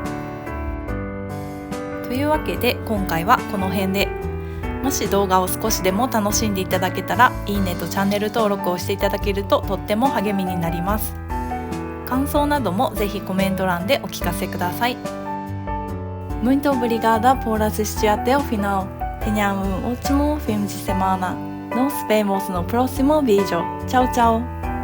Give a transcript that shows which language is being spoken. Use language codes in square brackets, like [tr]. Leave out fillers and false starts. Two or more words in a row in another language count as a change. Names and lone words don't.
[ja] というわけで今回はこの辺で。もし動画を少しでも楽しんでいただけたら、いいねとチャンネル登録をしていただけるととっても励みになります。感想などもぜひコメント欄でお聞かせください。 [pt] Muito obrigada por assistir até o final. Tenha ótimo fim de semana. Nos vemos no próximo vídeo. Tchau, tchau!